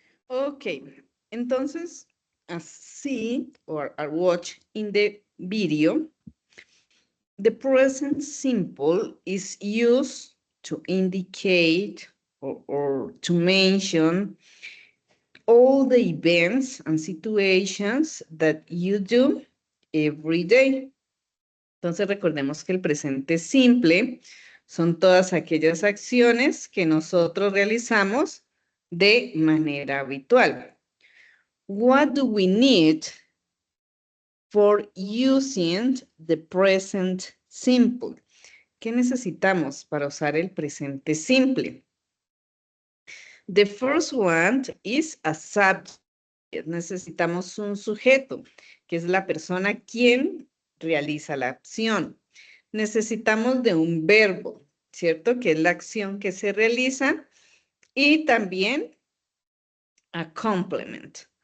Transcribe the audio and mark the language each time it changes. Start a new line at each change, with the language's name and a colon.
Spanish: Ok, entonces,
English: as see or watch in the video, the present simple is used to indicate or to mention all the events and situations that you do every day.
Spanish: Entonces recordemos que el presente simple son todas aquellas acciones que nosotros realizamos de manera habitual.
English: What do we need for using the present simple?
Spanish: ¿Qué necesitamos para usar el presente simple?
English: The first one is a subject.
Spanish: Necesitamos un sujeto, que es la persona quien realiza la acción. Necesitamos de un verbo, ¿cierto? Que es la acción que se realiza. Y también
English: a complement.